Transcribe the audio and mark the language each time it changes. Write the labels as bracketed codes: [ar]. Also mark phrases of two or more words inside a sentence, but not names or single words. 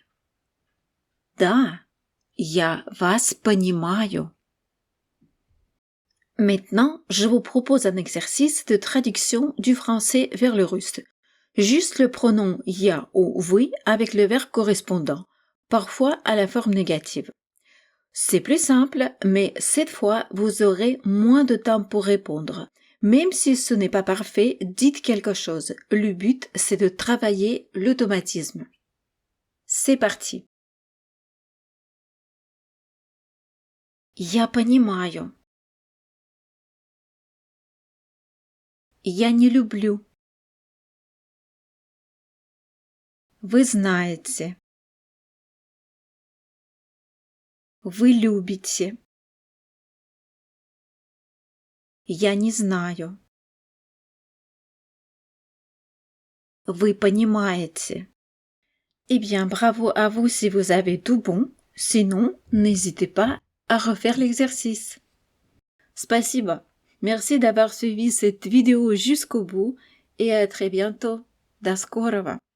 [ru] Да, я вас понимаю. [fr] Maintenant, je vous propose un exercice de traduction du français vers le russe. Juste le pronom я ou вы avec le verbe correspondant, parfois à la forme négative. C'est plus simple, mais cette fois, vous aurez moins de temps pour répondre. Même si ce n'est pas parfait, dites quelque chose. Le but, c'est de travailler l'automatisme. C'est parti. [ru] Я понимаю. Я не люблю. Вы знаете. Вы любите. Я не знаю. Вы понимаете. [fr] Eh bien, bravo à vous si vous avez tout bon. Sinon, n'hésitez pas à refaire l'exercice. Spasiba. Merci d'avoir suivi cette vidéo jusqu'au bout et à très bientôt. [ru] До скорого!